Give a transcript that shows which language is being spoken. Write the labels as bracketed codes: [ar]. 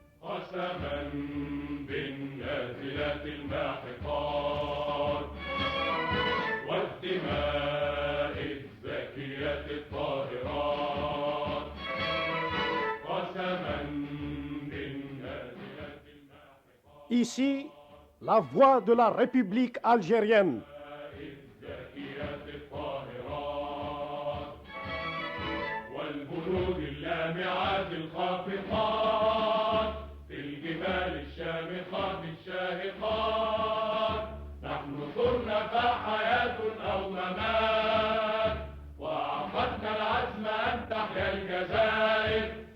[ar] قسما بالنازلات الماحقات والدماء الزكية الطاهرات. قسما بالنازلات الماحقات [fr] Ici, la voix de la République algérienne. [ar] الزكية الطاهرات والبنود اللامعات الخافقات في الجبال الشامخات الشاهقات. نحن صرنا فحياة أو ممات وعقدنا العزم أن تحيا الجزائر.